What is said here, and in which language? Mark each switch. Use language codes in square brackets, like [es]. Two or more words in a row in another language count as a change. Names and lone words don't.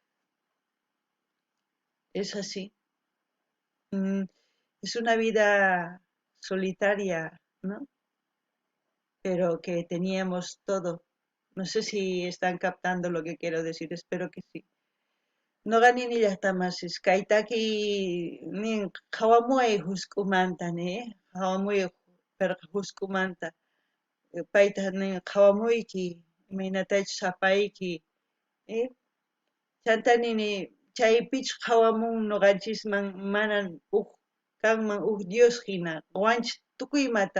[es] Es así. Mm, es una vida solitaria, ¿no? Pero que teníamos todo. No sé si están captando lo que quiero decir, espero que sí. [qu] No gani ni llaqtamasís kaytaki nin qhawamuway husq'umanta qhawamuy pirqa husq'umanta payta nin qhawamuyki imaynatachus sapayki chanta nini chaypich hawamun noqanchisman manan kanman Dios hina ruwanchis tukuy imata